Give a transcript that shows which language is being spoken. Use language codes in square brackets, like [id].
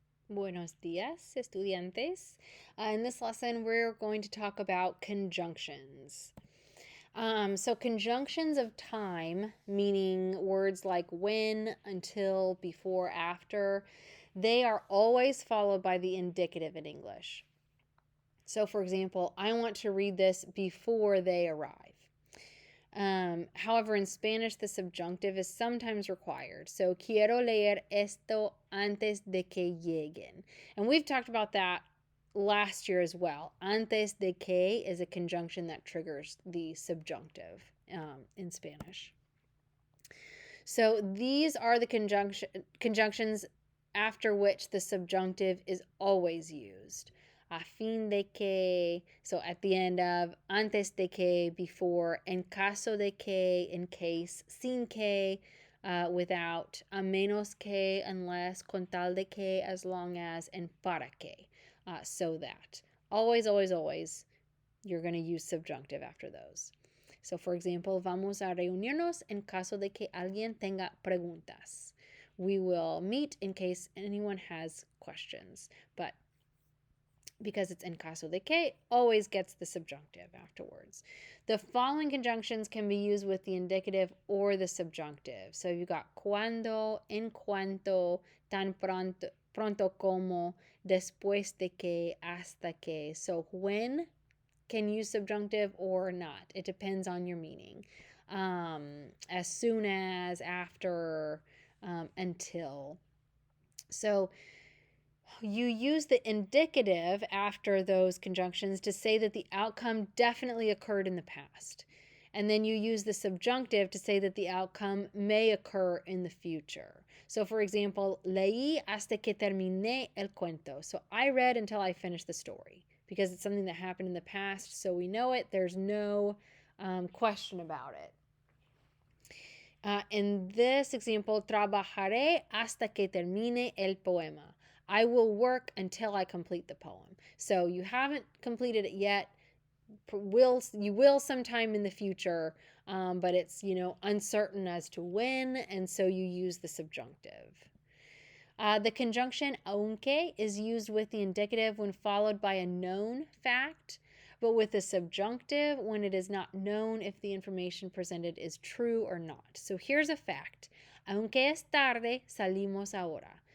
[es] Buenos días, estudiantes. [en] In this lesson, we're going to talk about conjunctions. So, conjunctions of time, meaning words like when, until, before, after, they are always followed by the indicative in English. So, for example, I want to read this before they arrive. However, in Spanish, the subjunctive is sometimes required. [es] So, quiero leer esto antes de que lleguen. [en] And we've talked about that last year as well. Antes de que is a conjunction that triggers the subjunctive in Spanish. So, these are the conjunctions after which the subjunctive is always used. [es] A fin de que, [en] so at the end of, [es] antes de que, [en] before, [es] en caso de que, [en] in case, [es] sin que, [en] without, [es] a menos que, [en] unless, [es] con tal de que, [en] as long as, [es] and para que, [en] so that. Always, always, always, you're going to use subjunctive after those. So, for example, [es] vamos a reunirnos en caso de que alguien tenga preguntas. [en] We will meet in case anyone has questions. But because it's en caso de que, always gets the subjunctive afterwards. The following conjunctions can be used with the indicative or the subjunctive. So you've got [es] cuando, en cuanto, tan pronto, pronto como, después de que, hasta que. [en] So when can use subjunctive or not. It depends on your meaning. As soon as, after, until. So you use the indicative after those conjunctions to say that the outcome definitely occurred in the past. And then you use the subjunctive to say that the outcome may occur in the future. So, for example, [es] leí hasta que terminé el cuento. [en] So I read until I finished the story because it's something that happened in the past, so we know it. There's no question about it. In this example, [es] trabajaré hasta que termine el poema. [en] I will work until I complete the poem. So you haven't completed it yet. You will sometime in the future, but it's uncertain as to when, and so you use the subjunctive. The conjunction aunque is used with the indicative when followed by a known fact, but with the subjunctive when it is not known if the information presented is true or not. So here's a fact. [es] Aunque es tarde, salimos ahora.